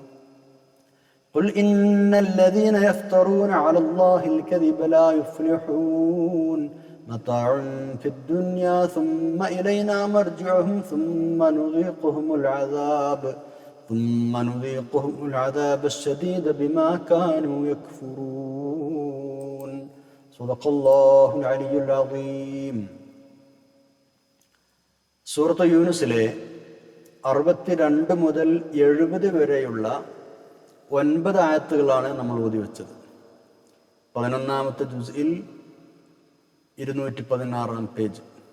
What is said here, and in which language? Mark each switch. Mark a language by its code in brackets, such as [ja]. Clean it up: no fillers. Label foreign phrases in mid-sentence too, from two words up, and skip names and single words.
[ar] قل إن الذين يفترون على الله الكذب لا يفلحون متاع في الدنيا ثم إلينا مرجعهم ثم نذيقهم العذاب الشديد بما كانوا يكفرون صدق الله العلي العظيم. [ml] സൂറത്ത് യൂനുസിലെ 62 മുതൽ 70 വരെയുള്ള 9 ആയത്തുകളാണ് നമ്മൾ ഓതി വെച്ചത്. 11ാമത്തെ ജുസ്ഇൽ 216 പേജ്.